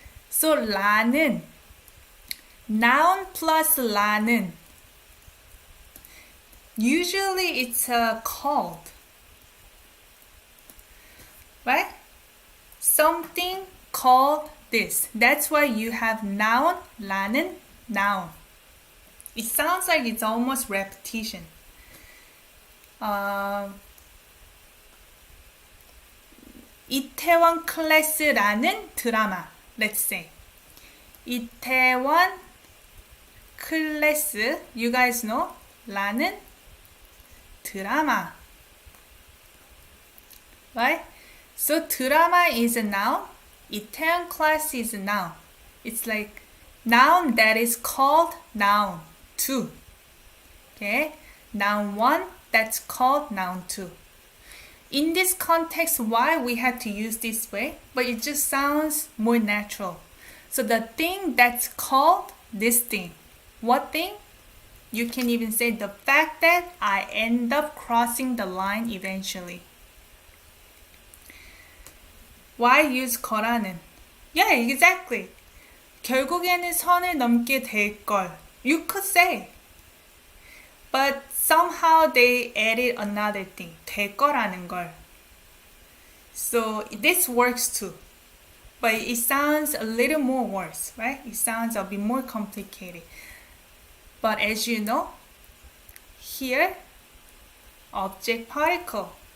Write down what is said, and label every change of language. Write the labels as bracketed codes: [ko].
[en] So 라는 noun plus 라는 usually it's called, right? Something called this. That's why you have noun, 라는, noun. It sounds like it's almost repetition. [ko] 이태원 클래스라는 드라마. [en] Let's say 이태원 클래스. You guys know 라는 드라마. Right? So drama is a noun. 이태원 class is a noun. It's like noun that is called noun 2. Okay? Noun 1 that's called noun 2. In this context, why we had to use this way, but it just sounds more natural. So the thing that's called this thing. What thing? You can even say the fact that I end up crossing the line eventually. Why use 거라는? Yeah, exactly. [ko] 결국에는 선을 넘게 될 걸. [en] You could say. But somehow they added another thing. [ko] 될 거라는 걸. [en] So this works too. But it sounds a little more worse, right? It sounds a bit more complicated. But as you know, here, object particle.